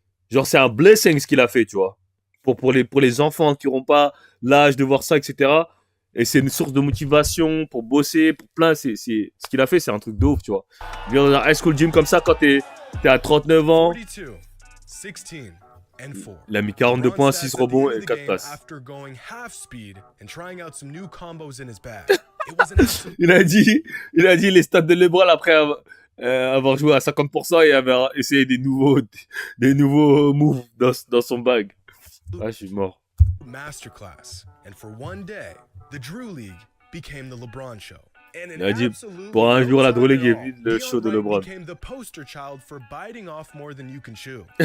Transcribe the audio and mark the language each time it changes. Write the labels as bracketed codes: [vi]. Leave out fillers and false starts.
[fr] Genre, c'est un blessing ce qu'il a fait, tu vois. Pour les enfants qui n'auront pas l'âge de voir ça, etc. Et c'est une source de motivation pour bosser, pour plein. Ce qu'il a fait, c'est un truc de ouf, tu vois. Bien dans un [en] high school gym [fr] comme ça, quand t'es à 39 ans. [en] 42, 16 and 4. [fr] Il a mis 42 points, 6 rebonds et 4 passes. [en] After going half speed and trying out some new combos in his bag. It was an absolute... [fr] il a dit les stats de LeBron après avoir joué à 50% et avoir essayé des nouveaux moves dans son bag. Ah, je suis mort. [en] Masterclass. And for one day, the Drew League became the LeBron show. And [fr] Il a dit, pour un jour, la Drew League est vue le show de LeBron. [en] became the poster child for biting off more than you can chew.